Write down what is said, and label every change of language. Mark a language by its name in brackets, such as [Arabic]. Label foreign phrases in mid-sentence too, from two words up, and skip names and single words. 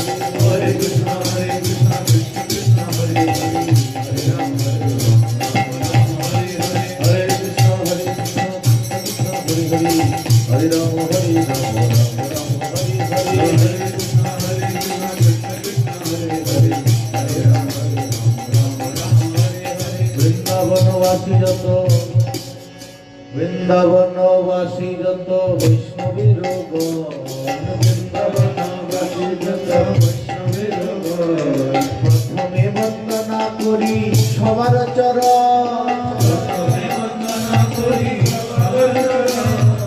[Sanskrit] Hare Krishna, Krishna Krishna, Hare Hare, Hare Rama, Hare Rama, Rama Rama, Hare Hare. Hare Krishna, Krishna Krishna, Hare Hare, Hare Rama, Hare Rama, Rama Rama, Hare Hare. Hare Krishna, Krishna Krishna, Hare Hare, Hare Rama, Hare Rama, Rama Rama, Hare Hare. [Bangla] বৃন্দাবনবাসী যত বৃন্দাবনবাসী যত বৈষ্ণবীর গণ, বৃন্দাবনবাসী যত বৈষ্ণবীর গণ, প্রথমে বন্দনা করি সবার চরণ, প্রথমে বন্দনা করি সবার চরণ।